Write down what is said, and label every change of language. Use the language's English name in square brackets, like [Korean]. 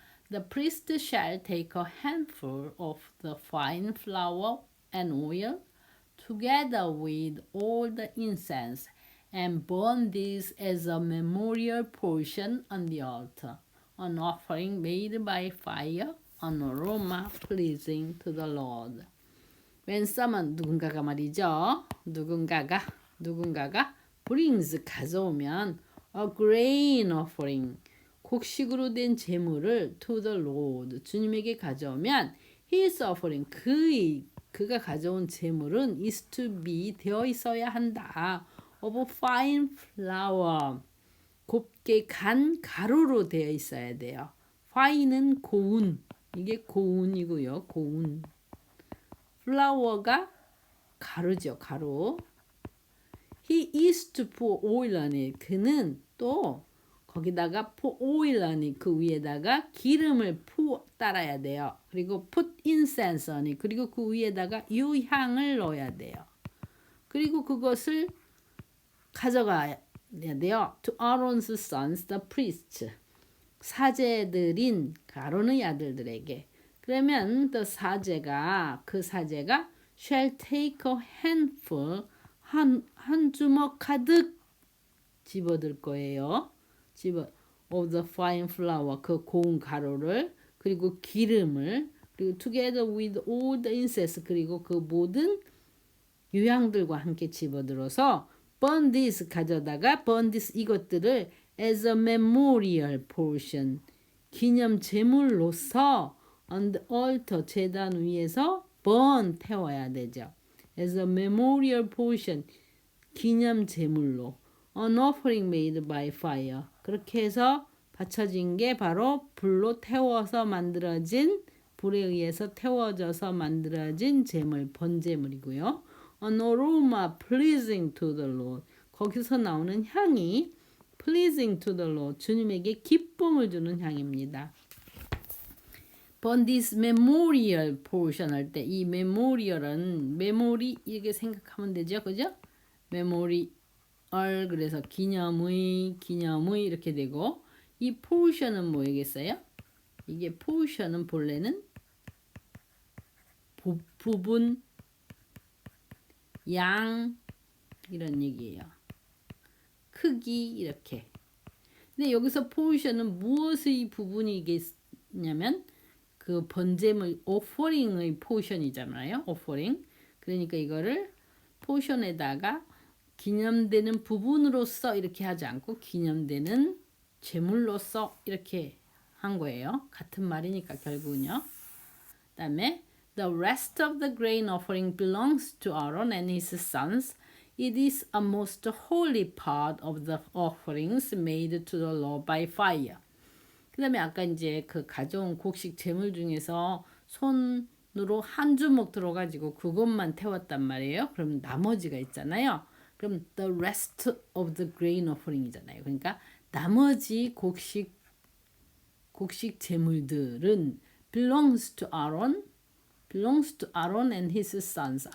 [English] The priest shall take a handful of the fine flour and oil, together with all the incense, and burn this as a memorial portion on the altar, an offering made by fire, an aroma pleasing to the Lord. When someone, [Korean] 누군가가 말이죠. 누군가가 [English] brings, [Korean] 가져오면 [English] a grain offering, [Korean] 곡식으로 된 제물을 [English] to the Lord, [Korean] 주님에게 가져오면 [English] his offering, [Korean] 그가 가져온 제물은 [English] is to be, [Korean] 되어 있어야 한다. [English] of fine flour, [Korean] 곱게 간 가루로 되어 있어야 돼요. fine은 고운, 이게 고운이고요. 고운. flour가 가루죠. 가루. [English] He is to pour oil on it. [Korean] 그는 또 거기다가 [English] pour oil on it, [Korean] 그 위에다가 기름을 따라야 돼요. 그리고 [English] put incense on it, [Korean] 그리고 그 위에다가 유향을 넣어야 돼요. 그리고 그것을 가져가야 돼요. [English] To Aaron's sons, the priests. [Korean] 사제들인 아론의 아들들에게. 그러면 그 사제가 [English] shall take a handful, [Korean] 한 주먹 가득 집어들 거예요. [English] of the fine flour, [Korean] 그 고운 가루를, 그리고 기름을, 그리고 [English] together with all the incense, [Korean] 그리고 그 모든 유향들과 함께 집어들어서 [English] burn this, [Korean] 가져다가 burn this, 이것들을 [English] as a memorial portion, [Korean] 기념 제물로서 [English] on the altar, [Korean] 제단 위에서 burn, 태워야 되죠. [English] as a memorial portion, [Korean] 기념 제물로, [English] an offering made by fire, [Korean] 그렇게 해서 바쳐진 게 바로 불로 태워서 만들어진, 불에 의해서 태워져서 만들어진 제물, 번제물이고요. [English] An aroma pleasing to the Lord, [Korean] 거기서 나오는 향이 [English] pleasing to the Lord, [Korean] 주님에게 기쁨을 주는 향입니다. [English] Burn this memorial portion [Korean] 할 때 이 memorial은 메모리 이렇게 생각하면 되죠, 그죠? 메모리얼, 그래서 기념의 이렇게 되고, 이 portion은 뭐겠어요? 이게 portion은 본래는 부분, 양 이런 얘기예요. 크기 이렇게. 근데 여기서 portion은 무엇의 부분이겠냐면 그 번제물 offering의 portion이잖아요. [English] offering. [Korean] 그러니까 이거를 portion에다가 기념되는 부분으로서 이렇게 하지 않고 기념되는 제물로서 이렇게 한 거예요. 같은 말이니까 결국은요. 그다음에 [English] the rest of the grain offering belongs to Aaron and his sons. It is a most holy part of the offerings made to the Lord by fire. [Korean] 그다음에 아까 이제 그 가져온 곡식 제물 중에서 손으로 한 주먹 들어가지고 그것만 태웠단 말이에요. 그럼 나머지가 있잖아요. 그럼 [English] the rest of the grain offering [Korean] 이잖아요. 그러니까 나머지 곡식 제물들은 [English] belongs to Aaron and his sons.